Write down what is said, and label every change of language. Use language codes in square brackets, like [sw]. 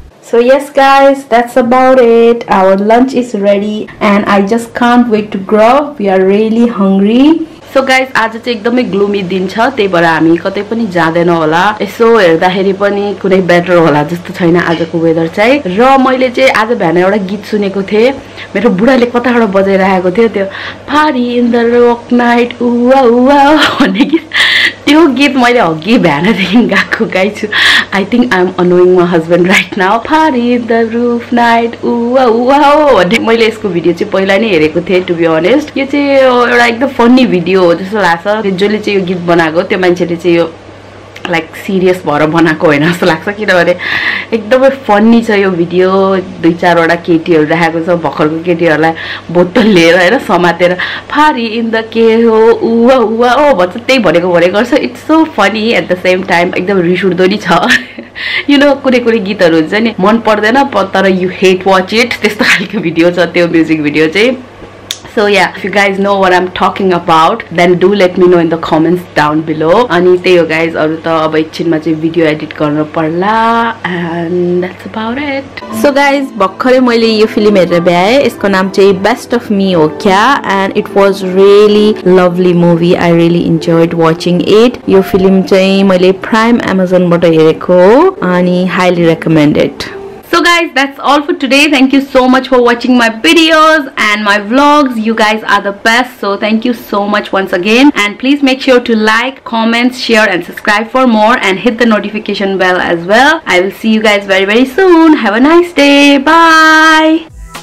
[en] So yes guys, that's about it. Our lunch is ready and I just can't wait to grab. We are really hungry. [ne] So guys, आज चाहिँ एकदमै gloomy दिन छ. त्यही भएर हामी कतै पनि जाँदैन होला. यसो हेर्दाखेरि पनि कुनै बेटर होला जस्तो छैन आजको वेदर चाहिँ. र मैले चाहिँ आज बिहान एउटा गीत सुनेको थिएँ. मेरो बुढाले कताबाट बजाइरहेको थियो त्यो party in the rock night उवा उवा भन्ने गीत. त्यो गीत मैले अघि बिहानदेखि गाएको गाइछु. [en] I think I am annoying my husband right now. [ne] Party in the roof night उवा उवा भन्ने मैले यसको भिडियो चाहिँ पहिला नै हेरेको थिएँ [en] To be honest. [ne] यो चाहिँ एउटा एकदम फन्नी भिडियो हो जस्तो लाग्छ. जसले चाहिँ यो गीत बनाएको त्यो मान्छेले चाहिँ यो लाइक सिरियस भएर बनाएको होइन जस्तो लाग्छ. किनभने एकदमै फन्नी छ यो भिडियो. 2-4 वटा केटीहरू राखेको छ. भर्खरको केटीहरूलाई बोतल लिएर होइन समातेर फारी इन द के हो उवा उवा ओ भन्छ. त्यही भनेको गर्छ. [en] It's so funny at the same time. [ne] एकदम रिस उठ्दो नि छ. [en] you know [ne] कुनै गीतहरू हुन्छ नि मन पर्दैन तर [en] You hate watch it. [ne] त्यस्तो खालको भिडियो छ त्यो म्युजिक भिडियो चाहिँ. [en] So yeah, if you guys know what I'm talking about, then do let me know in the comments down below. [ne] अनि त्यही हो guys, अरु त अब एकछिनमा चाहिँ भिडियो एडिट गर्न पर्ला [en] and that's about it. [ne] So guys, भर्खरै मैले यो फिल्म हेरेर भ्याएँ. यसको नाम चाहिँ बेस्ट अफ मी हो क्या [en] and it was really lovely movie. I really enjoyed watching it. [ne] यो फिल्म चाहिँ मैले प्राइम Amazon बाट हेरेको हो अनि [en] highly recommended. So guys, that's all for today. Thank you so much for watching my videos and my vlogs. You guys are the best. So thank you so much once again. And please make sure to like, comment, share and subscribe for more. And hit the notification bell as well. I will see you guys very soon. Have a nice day. Bye.